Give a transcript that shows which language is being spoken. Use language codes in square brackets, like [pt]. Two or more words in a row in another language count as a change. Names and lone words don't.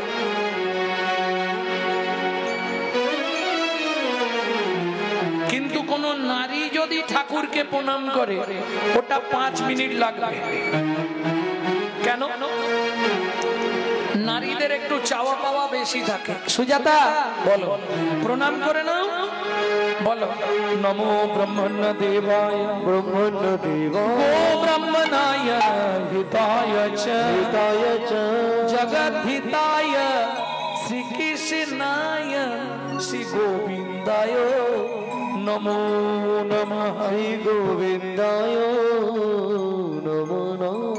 [bn] কিন্তু কোন নারী যদি ঠাকুরকে প্রণাম করে ওটা 5 মিনিট লাগবে। কেন? নারীদের একটু চাওয়া পাওয়া বেশি থাকে। সুজাতা বলো, প্রণাম করে নাও, বলো [sa] নমো ব্রহ্মণ্য দেবায় ব্রহ্মণ্য দেবায় গো ব্রাহ্মণায় হিতায় চ হিতায় চ জগদ্ধিতায় শ্রীকৃষ্ণায় শ্রী গোবিন্দায় নমো নমঃ। শ্রী গোবিন্দায় নমো নমঃ।